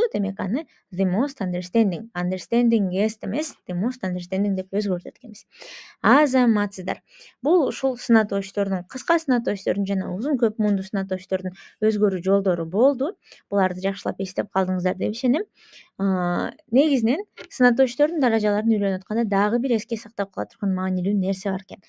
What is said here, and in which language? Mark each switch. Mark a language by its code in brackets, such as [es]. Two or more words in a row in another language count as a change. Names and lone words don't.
[ky] Демек аны [en] the most understanding, understandingest [ky] эмес, [en] the most understanding [ky] деп өзгөртөт экенбиз. Азаматсыздар. Бул ушул сынаточтордун, кыска сынаточтордун жана узун көп муунду сынаточтордун өзгөрүү жолдору болду. Буларды жакшылап эстеп калдыңыздар деп ишенем. Негизинен сынаточтордун даражаларын үйлөнүп атканда дагы бир эске сактап кала турган маанилүү нерсе бар экен.